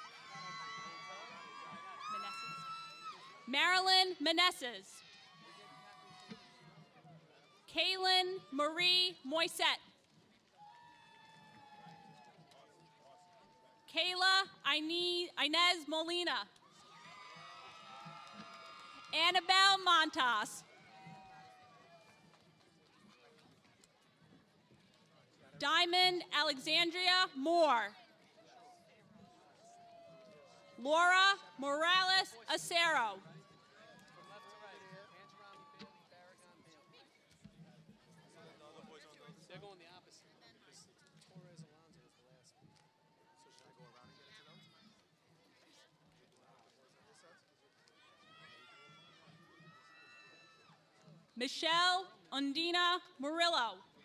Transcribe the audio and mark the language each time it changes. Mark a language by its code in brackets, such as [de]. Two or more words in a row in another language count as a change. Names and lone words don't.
[en] Marilyn Meneses. Kaylin Marie Moisette. Kayla Inez Molina. Annabelle Montas. Diamond Alexandria Moore. Laura Morales Acero. They're going the opposite. Because Torres Alonso is the last one. So should I go around and get it to them? Michelle Undina Murillo.